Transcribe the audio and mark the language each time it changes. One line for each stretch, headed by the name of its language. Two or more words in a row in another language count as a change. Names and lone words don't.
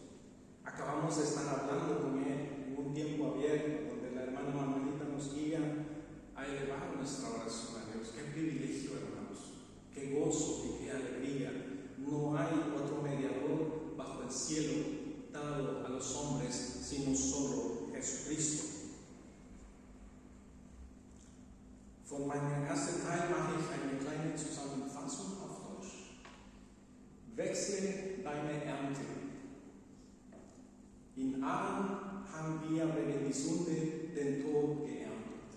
Spanish: ¿A vamos a estar hablando con Él en un tiempo abierto, donde la hermana Manuelita nos guía a elevar nuestra oración a Dios. Qué privilegio, hermanos, qué gozo y qué alegría. No hay otro mediador bajo el cielo dado a los hombres, sino solo Jesucristo.
German: Von meiner ersten Teil mache ich eine kleine Zusammenfassung auf Deutsch. Wechsle deine Ernte. In Adam haben wir wegen die Sünde den Tod geerntet.